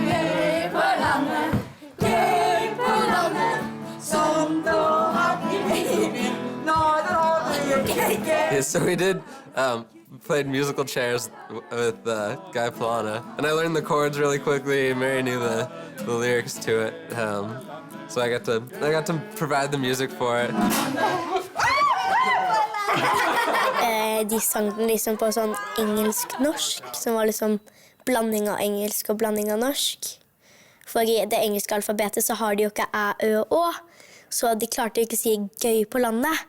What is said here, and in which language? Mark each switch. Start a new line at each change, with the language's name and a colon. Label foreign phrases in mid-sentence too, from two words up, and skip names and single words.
English: Yeah, so we did played musical chairs with Guy Plana, and I learned the chords really quickly. Mary knew the lyrics to it, so I got to provide the music for it.
Norwegian: De sang den liksom på sånn engelsk-norsk, som var liksom blanding av engelsk og blanding av norsk. For i det engelske alfabetet så har de jo ikke æ, ø og å, så de klarte jo ikke å si gøy på landet.